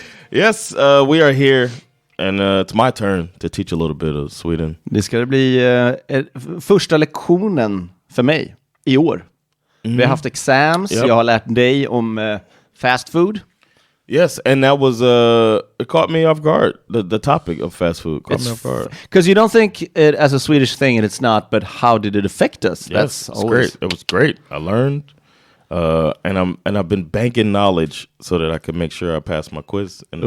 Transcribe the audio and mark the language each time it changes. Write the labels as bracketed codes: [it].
[en] Yes, we are here, and it's my turn to teach a little bit of Sweden. [sv] Det ska bli första lektionen för mig i år. Vi har haft exams, [en] Yep. [sv] Jag har lärt dig om fast food. [en] Yes, and that was it caught me off guard. The topic of fast food caught me off guard. Because you don't think it as a Swedish thing, and it's not, but how did it affect us? Yes, it's great. It was great. I learned, and I've been banking knowledge so that I could make sure I pass my quiz in the